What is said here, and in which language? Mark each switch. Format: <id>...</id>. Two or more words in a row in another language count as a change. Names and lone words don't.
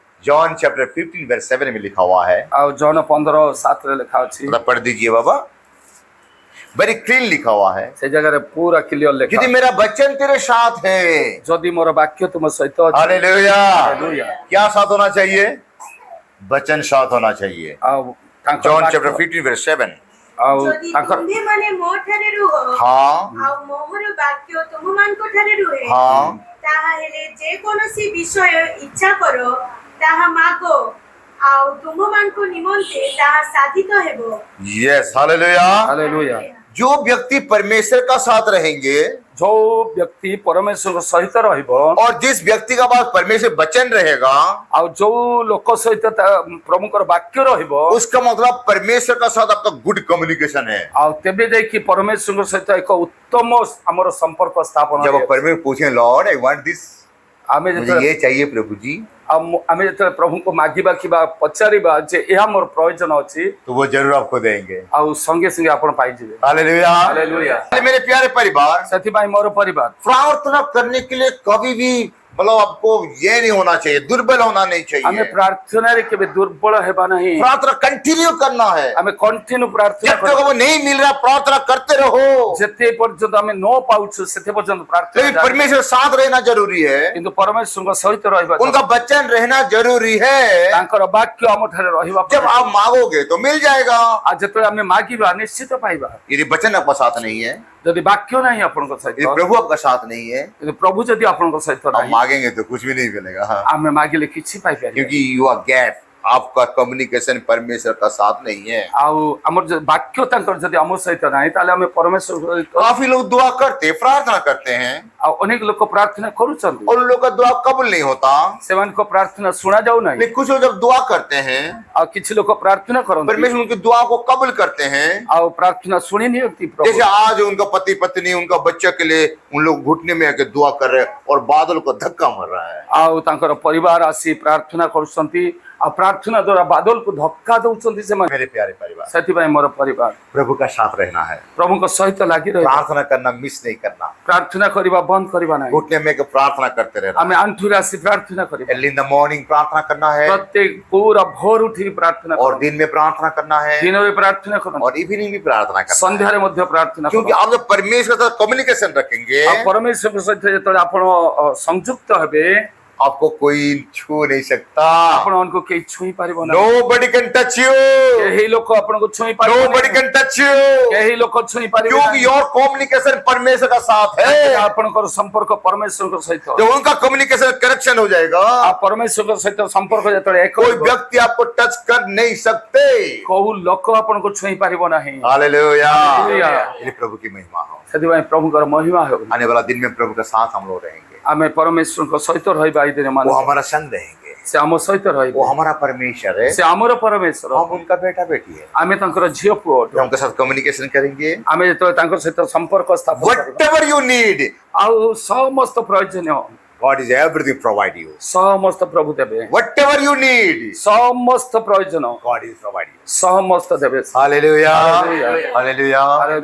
<hi>जॉन चैप्टर 15 वर्स 7 में लिखा हुआ है।</hi> <or>ଆଉ ଜନ 15:7 ରେ ଲେଖା ଅଛି।</or> <hi>थोड़ा पढ़ दीजिए बाबा।</hi> <en>very clean</en> <hi>लिखा हुआ है।</hi> <or>ସେ ଜାଗାରେ ପୁରା କ୍ଲିୟର ଲେଖା</or> <hi>यदि मेरा वचन तेरे साथ है,</hi> <or>ଯଦି ମୋର ବାକ୍ୟ ତୁମ ସହିତ ଅଛି।</or> <hi>हालेलुया। हालेलुया। क्या साथ होना चाहिए? वचन साथ होना चाहिए।</hi> <or>ଆଉ ତାଙ୍କର</or> <hi>जॉन</hi> <or>ବାକ୍ୟ-</or> <hi>चैप्टर 15 वर्स 7।</hi> <or>ଆଉ ଯଦି ତାଙ୍କର ତୁମ୍ଭେମାନେ ମୋ ଠାରେ ରୁହ</or> <hi>हाँ</hi> <or>ଆଉ ମୋହର ବାକ୍ୟ ତୁମମାନଙ୍କ ଠାରେ ରୁହେ,</or> <hi>हाँ</hi> <or>ତାହା ହେଲେ ଯେକୌଣସି ବିଷୟ ଇଚ୍ଛା କର ତାହା ମାଗ ଆଉ ତୁମମାନଙ୍କ ନିମନ୍ତେ ତାହା ସାଧିତ ହେବ।</or> <hi>यस हालेलुया।</hi> <or>ହାଲେଲୁୟା।</or> <hi>जो व्यक्ति परमेश्वर का साथ रहेंगे</hi> <or>ଯୋଉ ବ୍ୟକ୍ତି ପରମେଶ୍ୱରଙ୍କ ସହିତ ରହିବ</or> <hi>और जिस व्यक्ति का पास परमेश्वर वचन रहेगा,</hi> <or>ଆଉ ଯୋଉ ଲୋକ ସହିତ ପ୍ରଭୁଙ୍କର ବାକ୍ୟ ରହିବ</or> <hi>उसका मतलब परमेश्वर का साथ आपका</hi> <en>good communication</en> <hi>है।</hi> <or>ଆଉ ତେବେ ଯାଇକି ପରମେଶ୍ୱରଙ୍କ ସହିତ ଏକ ଉତ୍ତମ ଆମର ସମ୍ପର୍କ ସ୍ଥାପନ</or> <hi>जब</hi> <or>ହେବ।</or> <hi>आप परमेश्वर पूछें</hi> <en>Lord I want this,</en> <or>ଆମେ</or> <hi>मुझे</hi> <or>ଯେତେବେଳେ</or> <hi>ये चाहिए प्रभु जी,</hi> <or>ଆମେ ଯେତେବେଳେ ପ୍ରଭୁଙ୍କୁ ମାଗିବା କିମ୍ବା ପଚାରିବା ଯେ ଏହା ମୋର ପ୍ରୟୋଜନ ଅଛି</or> <hi>तो वो जरूर आपको देंगे।</hi> <or>ଆଉ ସଙ୍ଗେ ସଙ୍ଗେ ଆପଣ पाइଯିବେ।</or> <hi>हालेलुया। हालेलुया। मेरे प्यारे परिवार,</hi> <or>ସେଥିପାଇଁ ମୋର ପରିବାର</or> <hi>प्रार्थना करने के लिए कभी भी मतलब आपको ये नहीं होना चाहिए, दुर्बल होना नहीं</hi> <or>ଆମେ</or> <hi>चाहिए।</hi> <or>ପ୍ରାର୍ଥନାରେ କେବେ ଦୁର୍ବଳ ହେବା ନାହିଁ।</or> <hi>प्रार्थना कंटिन्यू करना है।</hi> <or>ଆମେ କଣ୍ଟିନ୍ୟୁ ପ୍ରାର୍ଥନା</or> <hi>जब तक वो नहीं मिल रहा प्रार्थना करते रहो,</hi> <or>ଯେତେ ପର୍ଯ୍ୟନ୍ତ ଆମେ ନ ପାଉଛୁ ସେତେ ପର୍ଯ୍ୟନ୍ତ ପ୍ରାର୍ଥନା</or> <hi>लेकिन</hi> <or>ଜାରି।</or> <hi>परमेश्वर साथ रहना जरूरी है।</hi> <or>କିନ୍ତୁ ପରମେଶ୍ୱରଙ୍କ ସହିତ ରହିବା</or> <hi>उनका वचन रहना जरूरी है।</hi> <or>ତାଙ୍କର ବାକ୍ୟ ଆମ ଠାରେ ରହିବା</or> <hi>जब आप मांगोगे तो मिल जाएगा।</hi> <or>ଆଉ ଯେତେବେଳେ ଆମେ ମାଗିବା ନିଶ୍ଚିତ ପାଇବା।</or> <hi>यदि वचन आपका साथ नहीं है,</hi> <or>ଯଦି ବାକ୍ୟ ନାହିଁ ଆପଣଙ୍କ</or> <hi>यदि</hi> <or>ସହିତ,</or> <hi>प्रभु आपका साथ नहीं है,</hi> <or>କିନ୍ତୁ ପ୍ରଭୁ ଯଦି ଆପଣଙ୍କ ସହିତ</or> <hi>आप</hi> <or>ନାହିଁ</or> <hi>मांगेंगे तो कुछ भी नहीं मिलेगा। हाँ।</hi> <or>ଆମେ ମାଗିଲେ କିଛି ପାଇପାରିବା।</or> <hi>क्योंकि</hi> <en>you are gap,</en> <hi>आपका कम्युनिकेशन परमेश्वर का साथ नहीं है।</hi> <or>ଆଉ ଆମର ଯଦି ବାକ୍ୟ ତାଙ୍କର ଯଦି ଆମ ସହିତ ନାହିଁ ତାହେଲେ ଆମେ ପରମେଶ୍ୱର ସହିତ</or> <hi>काफी लोग दुआ करते, प्रार्थना करते हैं</hi> <or>ଆଉ ଅନେକ ଲୋକ ପ୍ରାର୍ଥନା କରୁଛନ୍ତି</or> <hi>और उन लोग का दुआ कबूल नहीं होता।</hi> <or>ସେମାନଙ୍କ ପ୍ରାର୍ଥନା ଶୁଣା ଯାଉନାହିଁ।</or> <hi>लेकिन कुछ लोग जब दुआ करते हैं,</hi> <or>ଆଉ କିଛି ଲୋକ ପ୍ରାର୍ଥନା କରନ୍ତି</or> <hi>परमेश्वर उनकी दुआ को कबूल करते हैं।</hi> <or>ଆଉ ପ୍ରାର୍ଥନା ଶୁଣି ନିଅନ୍ତି ପ୍ରଭୁ।</or> <hi>जैसे आज उनका पति पत्नी उनका बच्चा के लिए उन लोग घुटने में आके दुआ कर रहे हैं और बादल को धक्का मार रहा है।</hi> <or>ଆଉ ତାଙ୍କର ପରିବାର ଆସି ପ୍ରାର୍ଥନା କରୁଛନ୍ତି ଆଉ ପ୍ରାର୍ଥନା ଦ୍ୱାରା ବାଦଲକୁ ଧକ୍କା ଦଉଛନ୍ତି ସେମାନେ।</or> <hi>मेरे प्यारे परिवार,</hi> <or>ସେଥିପାଇଁ ମୋର ପରିବାର</or> <hi>प्रभु का साथ रहना है।</hi> <or>ପ୍ରଭୁଙ୍କ ସହିତ ଲାଗି ରହିବା।</or> <hi>प्रार्थना करना मिस नहीं करना,</hi> <or>ପ୍ରାର୍ଥନା କରିବା ବନ୍ଦ କରିବା ନାହିଁ।</or> <hi>घुटने में आके प्रार्थना करते रहना।</hi> <or>ଆମେ ଆଣ୍ଠୁରେ ଆସି ପ୍ରାର୍ଥନା କରିବା।</or> <en>early in the morning प्रार्थना करना है</en> <or>ପ୍ରତ୍ୟେକ ପୁରା ଭୋର ଉଠିକି ପ୍ରାର୍ଥନା</or> <hi>और</hi> <or>କରନ୍ତୁ।</or> <hi>दिन में प्रार्थना करना है</hi> <or>ଦିନରେ ପ୍ରାର୍ଥନା କରନ୍ତୁ</or> <hi>और इवनिंग भी प्रार्थना करना है।</hi> <or>ସନ୍ଧ୍ୟାରେ ମଧ୍ୟ ପ୍ରାର୍ଥନା</or> <hi>क्योंकि</hi> <or>କରନ୍ତୁ।</or> <hi>आप जब परमेश्वर के साथ कम्युनिकेशन रखेंगे,</hi> <or>ଆଉ ପରମେଶ୍ୱରଙ୍କ ସହିତ ଯେତେବେଳେ ଆପଣ ସଂଯୁକ୍ତ ହେବେ</or> <hi>आपको कोई छू नहीं सकता।</hi> <or>ଆପଣମାନଙ୍କୁ କେହି ଛୁଇଁ ପାରିବ ନାହିଁ।</or> <en>Nobody can touch you.</en> <or>କେହି ଲୋକ ଆପଣଙ୍କୁ ଛୁଇଁ ପାରିବ</or> <en>Nobody</en> <or>ନାହିଁ।</or> <en>can touch you.</en> <or>କେହି ଲୋକ ଛୁଇଁ ପାରିବେ</or> <hi>क्योंकि</hi> <or>ନାହିଁ।</or> <en>your communication</en> <hi>परमेश्वर का साथ है।</hi> <or>ଆପଣଙ୍କର ସମ୍ପର୍କ ପରମେଶ୍ୱରଙ୍କ ସହିତ।</or> <hi>जब उनका</hi> <en>communication correction</en> <hi>हो जाएगा,</hi> <or>ଆଉ ପରମେଶ୍ୱରଙ୍କ ସହିତ ସମ୍ପର୍କ ଯେତେବେଳେ ଏକ</or> <hi>कोई</hi> <or>ହେବ,</or> <hi>व्यक्ति आपको टच कर नहीं सकते।</hi> <or>କୋଉ ଲୋକ ଆପଣଙ୍କୁ ଛୁଇଁ ପାରିବ ନାହିଁ।</or> <hi>हालेलुया। हालेलुया। ये प्रभु की महिमा हो।</hi> <or>ସେଥିପାଇଁ ପ୍ରଭୁଙ୍କର ମହିମା ହେଉ।</or> <hi>आने वाला दिन में प्रभु के साथ हम लोग रहेंगे।</hi> <or>ଆମେ ପରମେଶ୍ୱରଙ୍କ ସହିତ ରହିବା ଏଇ ଦିନ</or> <hi>वो</hi> <or>ମାନ</or> <hi>हमारा संग रहेंगे।</hi> <or>ସେ ଆମ ସହିତ ରହିବେ।</or> <hi>वो हमारा परमेश्वर है,</hi> <or>ସେ ଆମର ପରମେଶ୍ୱର।</or> <hi>हम उनका बेटा बेटी है।</hi> <or>ଆମେ ତାଙ୍କର ଝିଅ ପୁଅ ଅଟୁ।</or> <hi>जब उनके साथ कम्युनिकेशन करेंगे,</hi> <or>ଆମେ ଯେତେବେଳେ ତାଙ୍କ ସହିତ ସମ୍ପର୍କ ସ୍ଥାପନ କରିବା</or> <en>whatever you need,</en> <or>ଆଉ ସମସ୍ତ ପ୍ରୟୋଜନୀୟ</or> <en>God is everything provide you.</en> <or>ସମସ୍ତ ପ୍ରଭୁ ଦେବେ।</or> <en>Whatever you need,</en> <or>ସମସ୍ତ ପ୍ରୟୋଜନ</or> <en>God is provide you.</en> <or>ସମସ୍ତ ଦେବେ।</or> <en>Hallelujah. Hallelujah. Hallelujah.</en>